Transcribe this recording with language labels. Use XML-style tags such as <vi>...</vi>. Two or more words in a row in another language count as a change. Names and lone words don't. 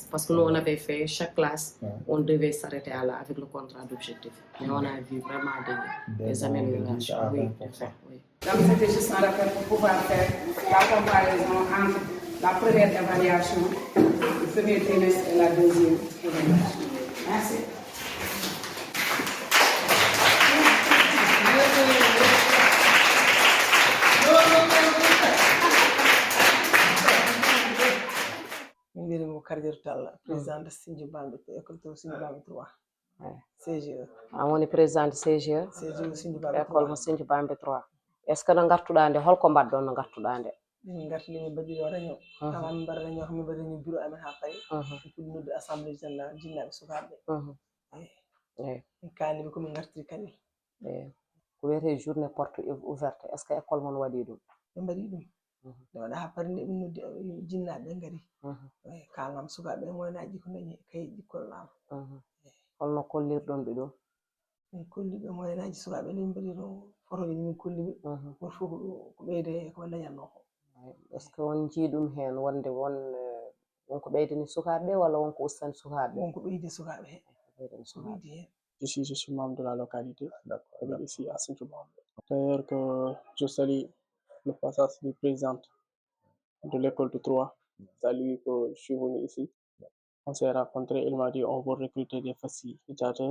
<fr>Parce que nous, on avait fait chaque classe, on devait s'arrêter avec le contrat d'objectif. Mais on a vu vraiment des améliorations. Oui, oui. Donc c'était juste un rappel pour pouvoir faire la comparaison entre la première évaluation, le premier trimestre et la deuxième évaluation. Merci. Mbirimo Kardiatou Talla, présidente de Sinthiou Bambey, école de Sinthiou Bambey 3. CGE.</fr> <ff>Woni présidente CGE. CGE Sinthiou Bambey 3. École mo Sinthiou Bambey 3.</ff> <fr>Est ce que</fr> <ff>no gartuɗa nde holko mbaɗɗon no gartuɗa nde? Min gartini min mbaɗi yo réunion. Tawa min mbaɗa réunion min mbaɗa réunion bureau amen ha payi. Min noddi assemblée générale jinnaɓe sukaɓe. Min kaniɓe komin gartiri kani. Ko wiyete</ff> <fr>journée porte ouverte, est ce que</fr> <ff>école mon waɗi ɗum? Ɓe mbaɗi ɗum. Nde waɗa ha pari nde min noddi jinnaɓe ngari. Kalnam sukaɓe moynaji ko dañi kayiɗi kollama. Holno kollirɗon ɓe ɗum? Min kolliɓe moyenaji sukaɓe min mbaɗi no photoji min kolliɓe. Goto fof ko ɓeyde ko dañatno ko.</ff> <fr>Est ce que</fr> <ff>on jii ɗum hen wonde wonko ɓeydani sukaɓe walla wonko ustani sukaɓe? Wonko ɓeydi sukaɓe he.</ff> <fr>Je suis membre de la localité, ici à Sinthiou Bambey. D'ailleurs que je salue le passage du président de l'école de 3. Salut que je suis venu ici. On s'est rencontrés, il m'a dit on va recruter des facilitateurs.</fr>